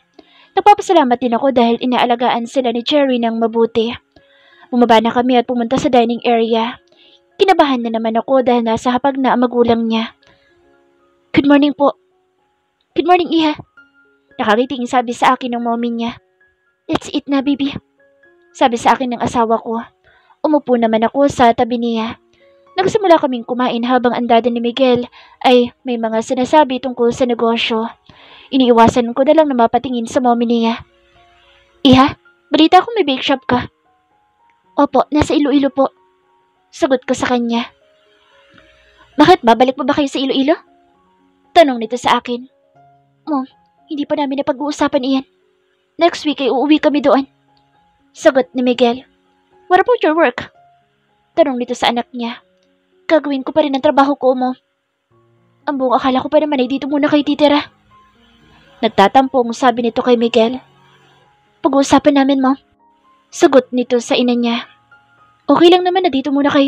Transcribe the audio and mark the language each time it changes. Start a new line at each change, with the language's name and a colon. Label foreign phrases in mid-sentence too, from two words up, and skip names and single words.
Filipino: Nagpapasalamat din ako dahil inaalagaan sila ni Cherry ng mabuti. Bumaba na kami at pumunta sa dining area. Kinabahan na naman ako dahil nasa hapag na ang magulang niya.
English: "Good morning po." "Good morning, Iha."
Filipino: Nakariting sabi sa akin ng mommy niya.
English: "Let's eat na, baby."
Filipino: Sabi sa akin ng asawa ko. Umupo naman ako sa tabi niya. Nagsimula kaming kumain habang ang dada ni Miguel ay may mga sinasabi tungkol sa negosyo. Iniiwasan ko na lang na mapatingin sa mommy niya. "Iha, balita ko may bake shop ka." "Opo, nasa Iloilo po." Sagot ko sa kanya. "Bakit, babalik mo ba kayo sa Iloilo?" Tanong nito sa akin. "Mom, hindi pa namin napag-uusapan iyan.
English: Next week
Filipino: ay uuwi kami doon." Sagot ni Miguel.
English: "What about your work?"
Filipino: Tanong nito sa anak niya. "Gagawin ko pa rin ang trabaho ko, Mom. Ang buong akala ko pa naman ay dito muna kayo titira." Nagtatampong sabi nito kay Miguel. "Pag-uusapan namin, Mom." Sagot nito sa ina niya. "Okay lang naman na dito muna kayo.